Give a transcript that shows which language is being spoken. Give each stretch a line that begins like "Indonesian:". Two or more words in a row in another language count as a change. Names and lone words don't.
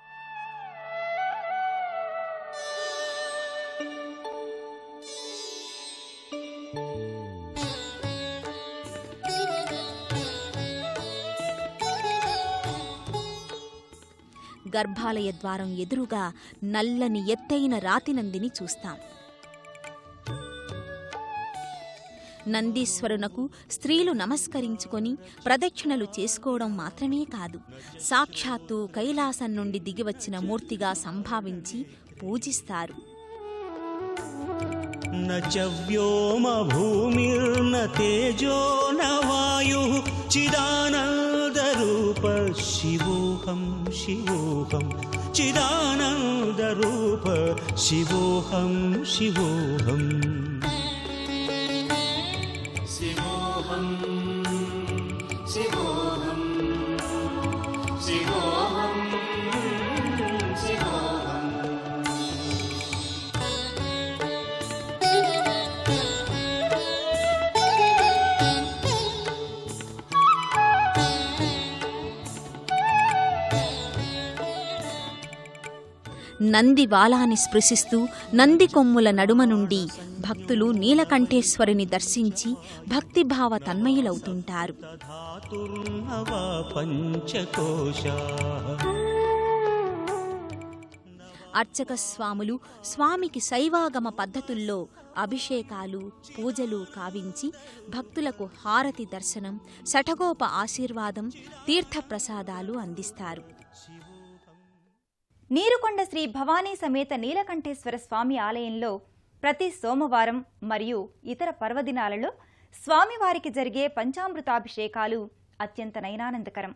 Telugu: గర్భాలయ ద్వారం ఎదురుగా నల్లని ఎత్తైన రాతినందిని చూస్తాం. నందీశ్వరునకు స్త్రీలు నమస్కరించుకొని ప్రదక్షిణలు చేసుకోవడం మాత్రమే కాదు, సాక్షాత్తు కైలాసం నుండి దిగివచ్చిన మూర్తిగా సంభావించి పూజిస్తారు.
Sanskrit: न च व्योम भूमिर्न तेजो न वायुः चिदानन्दरूप शिवोऽहं शिवोऽहं चिदानन्दरूप शिवोऽहं शिवोऽहं शिवोऽहं शिवोऽहं शिवोऽहं शिवोऽहं
Telugu: నంది వాలాన్ని స్పృశిస్తూ నంది కొమ్ముల నడుమ నుండి భక్తులు నీలకంఠేశ్వరుని దర్శించి భక్తిభావ తన్మయులవుతుంటారు.
Sanskrit: धातुर्नवा पञ्चकोशाः
Telugu: అర్చక స్వాములు స్వామికి శైవాగమ పద్ధతుల్లో అభిషేకాలు పూజలు కావించి భక్తులకు హారతి దర్శనం, శఠగోప ఆశీర్వాదం, తీర్థప్రసాదాలు అందిస్తారు. నీరుకొండ శ్రీ భవానీ సమేత నీలకంఠేశ్వర స్వామి ఆలయంలో ప్రతి సోమవారం మరియు ఇతర పర్వదినాలలో స్వామివారికి జరిగే పంచామృతాభిషేకాలు అత్యంత నయనానందకరం.